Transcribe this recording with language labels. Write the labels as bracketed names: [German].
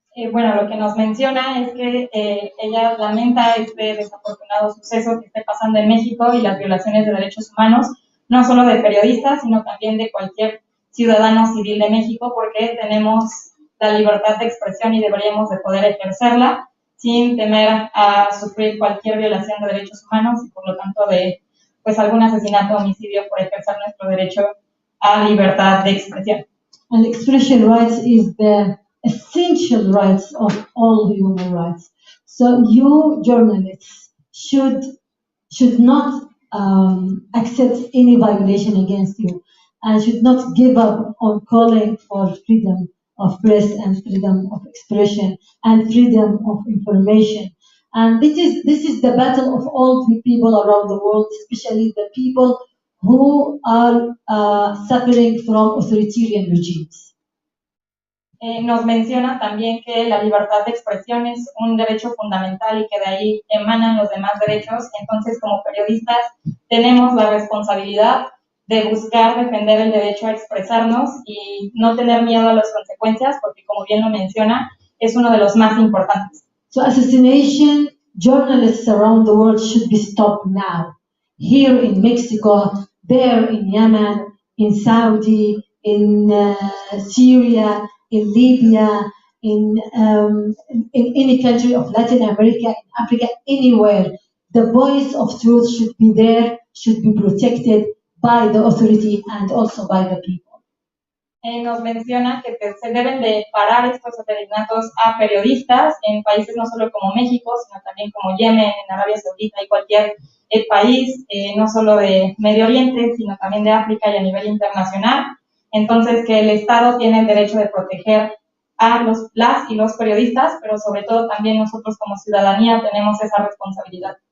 [Spanish] Bueno, lo que nos menciona es que ella lamenta este desafortunado suceso que esté pasando en México y las violaciones de derechos humanos, no solo de periodistas, sino también de cualquier ciudadano civil de México, porque tenemos la libertad de expresión y deberíamos de poder ejercerla sin temer a sufrir cualquier violación de derechos humanos y por lo tanto de pues algún asesinato o homicidio por ejercer nuestro derecho a libertad de expresión. [English] And expression rights is the essential rights of all human rights. So you journalists should not accept any violation against you and should not give up on calling for freedom of press and freedom of expression and freedom of information. And this is the battle of all the people around the world, especially the people who are suffering from authoritarian regimes. [Spanish] Nos menciona también que la libertad de expresión es un derecho fundamental y que de ahí emanan los demás derechos. Entonces, como periodistas, tenemos la responsabilidad de buscar defender el derecho a expresarnos y no tener miedo a las consecuencias, porque como bien lo menciona, es uno de los más importantes. [English] So assassination, journalists around the world should be stopped now. Here in Mexico, there in Yemen, in Saudi, in Syria, in Libya, in any country of Latin America, in Africa, anywhere. The voice of truth should be there, should be protected by the authority and also by the people. [Spanish] Nos menciona que se deben de parar estos asesinatos a periodistas en países no solo como México, sino también como Yemen, en Arabia Saudita y cualquier país, no solo de Medio Oriente, sino también de África y a nivel internacional. Entonces, que el Estado tiene el derecho de proteger a las y los periodistas, pero sobre todo también nosotros como ciudadanía tenemos esa responsabilidad.